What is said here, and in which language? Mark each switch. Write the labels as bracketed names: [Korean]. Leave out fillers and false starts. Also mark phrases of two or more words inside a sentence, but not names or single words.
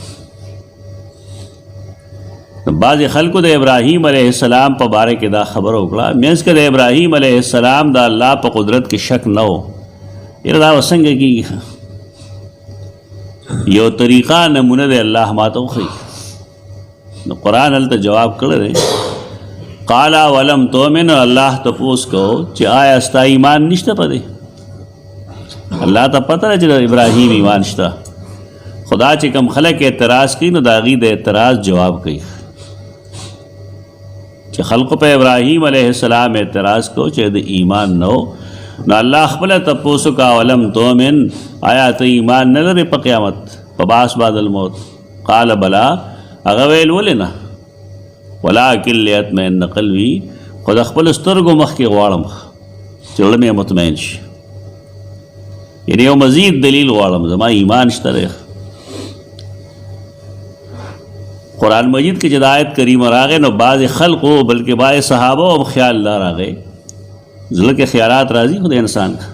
[Pashto] بعضې خلکو د ابراهیم [Arabic] علیه السلام [Pashto] په باره کې دا خبره وکړه منځ کې د ابراهیم [Arabic] علیه السلام [Pashto] د الله په قدرت کې شک نه و یاره دا به څنګه کېږي یو طریقه نمونه دی الله ماته وښیي نو قرآن هلته جواب کړی دی [Arabic] قال ولم تؤمن [Pashto] الله تپوس کو چې آیا ستا ایمان نشته په دی الله ته پته ده چې د ابراهیم ایمان شته خدا چې کم خلک اعتراض کوي نو د هغې د اعتراض جواب کوي چې خلقو په ابراهیم [Arabic] علیه السلام [Pashto] اعتراض کو چې د ایمان نو نو الله خپله تپوس کا [Arabic] ولم تؤمن [Pashto] آیا ته ایمان نه لرې په قیامت په باس [Arabic] بعد الموت قال بلا [Pashto] هغه ویل ولې نه [Arabic] ولکن لیطمئن قلبي [Pashto] خو د خپلو سترګو مخکې غواړم چې زړه مې مطمئن شي یعنې یو مزید دلیل غواړم زما ایمان شته دی قرآن مجید کې چې د آیت کریمه راغی نو بعضې خلقو بلکې بعضې صحابه هم خیال دا راغی زړه کې خیالات راځي خو د انسان